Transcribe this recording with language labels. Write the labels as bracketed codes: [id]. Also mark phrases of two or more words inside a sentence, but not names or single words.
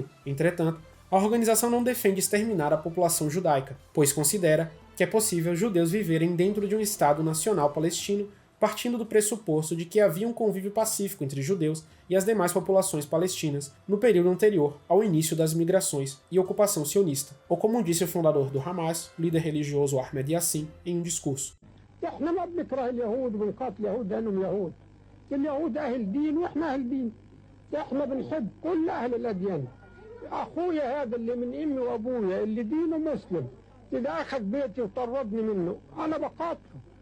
[pt] Entretanto, a organização não defende exterminar a população judaica, pois considera que é possível judeus viverem dentro de um estado nacional palestino, partindo do pressuposto de que havia um convívio pacífico entre judeus e as demais populações palestinas no período anterior ao início das migrações e ocupação sionista, ou como disse o fundador do Hamas, o líder religioso Ahmed Yassin, em um discurso. [ar] احنا ما بنكره اليهود وبنقاتل اليهود لانهم يهود. اليهود اهل دين واحنا اهل دين. احنا بنحب كل اهل الاديان. اخويا هذا اللي من امي وابويا اللي دينه مسلم اذا اخذ بيتي وطردني منه انا بقاتله.